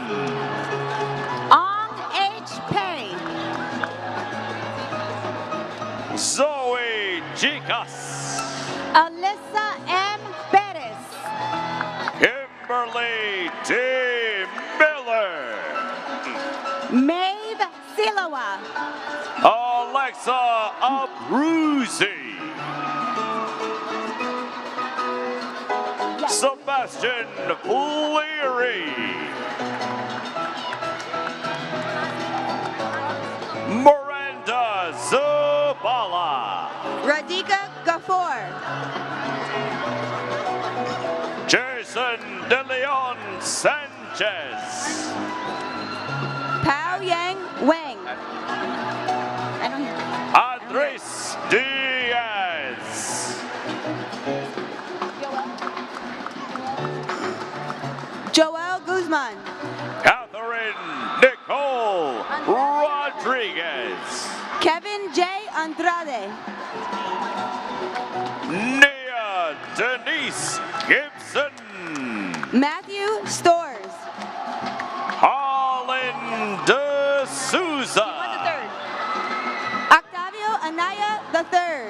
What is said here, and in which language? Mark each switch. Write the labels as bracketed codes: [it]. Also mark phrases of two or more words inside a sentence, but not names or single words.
[en] Ong H. Pei. Zoe Chicas. Alyssa M. Perez. Kimberly T. Miller. Maeve Silowa. Alexa Abreu. Sebastian Leary. Miranda Zabala. Radhika Gafoor. Jason De Leon Sanchez. Pao Yang Wang. Andres Diaz. Joel Guzman. Catherine Nicole Rodriguez. Kevin J. Andrade. Nia Denise Gibson. Matthew Stores. Holland De Souza. Octavio Anaya III.